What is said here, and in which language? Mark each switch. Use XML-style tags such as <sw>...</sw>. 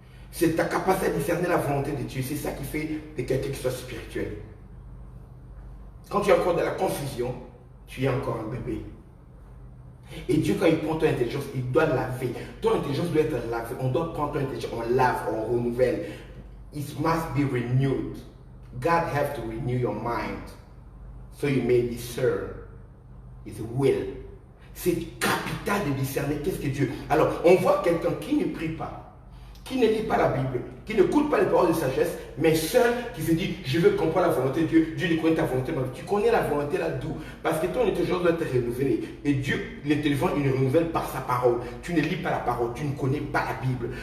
<fr>C'est ta capacité à discerner la volonté de Dieu. C'est ça qui fait de quelqu'un qui soit spirituel. Quand tu es encore dans la confusion, tu es encore un bébé. Et Dieu, quand il prend ton intelligence, il doit laver. Ton intelligence doit être lavée. On doit prendre ton intelligence, on lave, on renouvelle.</fr> <en>It must be renewed. God has to renew your mind. So you may discern His will.</en> <fr>C'est capital de discerner qu'est-ce que Dieu. Alors, on voit quelqu'un qui ne prie pas, qui ne lit pas la Bible, qui n'écoute pas les paroles de sagesse, mais seul qui se dit, je veux comprendre la volonté de Dieu. Dieu ne connaît ta volonté. Tu connais la volonté là d'où? Parce que ton intelligence doit être renouvelée. Et Dieu, l'intelligence, il le renouvelle par sa parole. Tu ne lis pas la parole, tu ne connais pas la Bible.</fr>